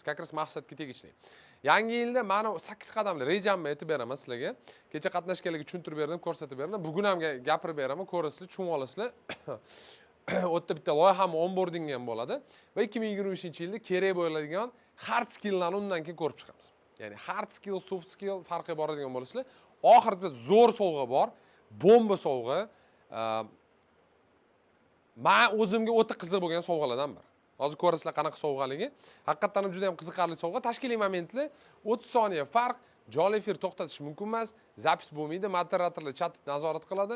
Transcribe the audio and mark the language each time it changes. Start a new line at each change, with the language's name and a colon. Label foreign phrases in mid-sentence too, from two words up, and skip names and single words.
Uzbek: Kakras maqsadga tegishli. Yangi yilda meni 8 qadamli rejamni aytib beraman sizlarga. Kecha qatnashganlarga tushuntirib berdim, ko'rsatib berdim. Bugun ham gapirib beraman, ko'rasizlar, tushunib olasizlar. O'tda bitta loyiham onboarding ham bo'ladi va 2023-yilda kerak bo'ladigan
English: hard skilllarni
Uzbek: undan keyin ko'rib chiqamiz. Ya'ni
English: hard skill, soft skill
Uzbek: farqi boradigan bo'lasizlar. Oxirida zo'r sovg'a bor, bomba sovg'a. Men o'zimga o'ta qiziq bo'lgan sovg'alardan biri. Hozir ko'rasizlar qanaqa sovg'aligi. Haqiqatan ham juda ham qiziqarli sovg'a. Tashkiliy momentli 30 soniya farq, jonli efir to'xtatish mumkin emas, zapis bo'lmaydi, moderatorlar chat nazorat qiladi.